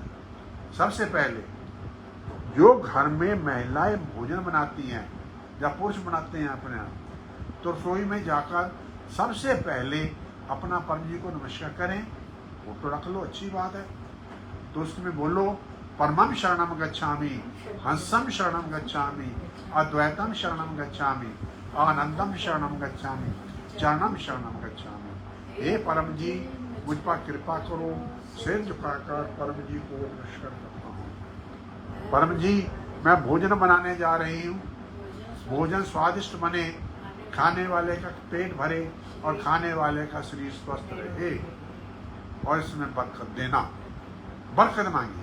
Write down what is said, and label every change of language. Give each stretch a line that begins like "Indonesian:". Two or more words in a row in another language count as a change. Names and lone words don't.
Hindi: सबसे पहले जो घर में महिलाएं भोजन बनाती हैं या पुरुष बनाते हैं अपने आप, तो रसोई में जाकर सबसे पहले अपना परम जी को नमस्कार करें। फोटो रख लो, अच्छी बात है। तो उसमें बोलो
Pali: परमं शरणं गच्छामि, हंसं शरणं गच्छामि, अद्वैतम शरणं गच्छामि, आनंदम शरणं गच्छामि, चरणम शरणं गच्छामि।
Hindi: हे परम जी, मुझ पर कृपा करो। सिर झुकाकर परम जी को नमस्कार करता हूँ। परम जी, मैं भोजन बनाने जा रही हूँ, भोजन स्वादिष्ट बने, खाने वाले का पेट भरे और खाने वाले का शरीर स्वस्थ रहे, और इसमें बरकत देना, बरकत मांगिए।